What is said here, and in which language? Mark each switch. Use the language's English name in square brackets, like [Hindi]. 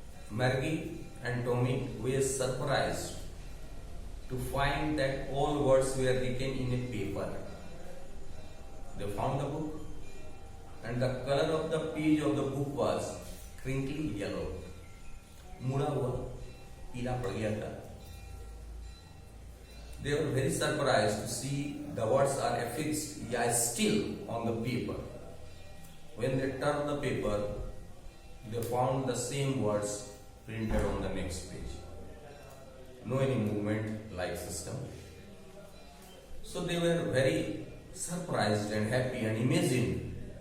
[English] Margie and Tommy were surprised to find that all words were written in a paper. They found the book, and the color of the page of the book was crinkly yellow. [Hindi] मुड़ा हुआ पीला पड़ गया था. [English] They were very surprised to see the words are affixed, still on the paper. When they turned the paper, they found the same words printed on the next page. No any movement like system. So they were very surprised and happy and amazing.